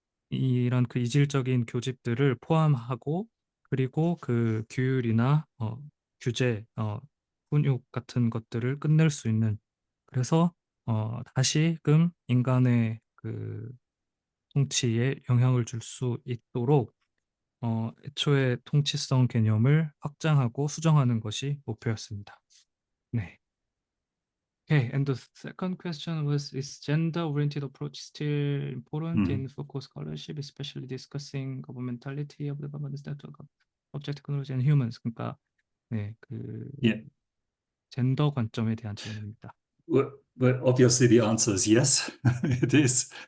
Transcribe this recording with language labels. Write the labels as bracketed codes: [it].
[ko] 이런 그 이질적인 교집들을 포함하고, 그리고 그 규율이나 규제, 훈육 같은 것들을 끝낼 수 있는, 그래서 다시금 인간의 그 통치에 영향을 줄 수 있도록 애초에 통치성 개념을 확장하고 수정하는 것이 목표였습니다. 네. [en] Okay, and the second question was, is gender-oriented approach still important Mm. in Foucault scholarship, especially discussing governmentality of the government's network of object technology and humans? [ko] 그러니까 네, 그 Yeah. 젠더 관점에 대한 질문입니다. [en] Well, obviously the answer is yes, it is.